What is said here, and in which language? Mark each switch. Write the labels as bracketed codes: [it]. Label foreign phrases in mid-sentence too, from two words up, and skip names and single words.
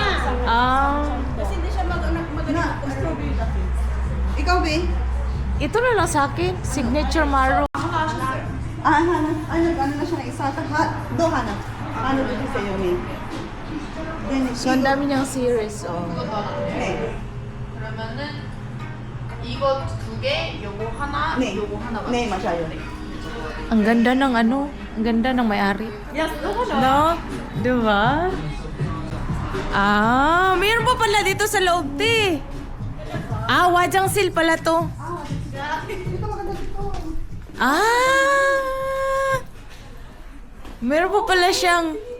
[tl] Kasi hindi siya magaling strawberry latte. Ikaw, Be? Ito na lang sa akin. Signature Maro. Hana. Ano na siya na isa? Do, Hana. Ano dito sa iyo, May? So, ang dami niyang series, oh. [ko] 네. 그러면은 이거 2개, 요거 하나, 네. 요거 하나 맞죠? 네, 맞아요. [tl] Ang ganda ng ano, ang ganda ng may-ari. [en] Yes, no. [tl] No? Diba? Mayroon pa pala dito sa loob, te. Wajang seal pala to. Meron pa pala siyang...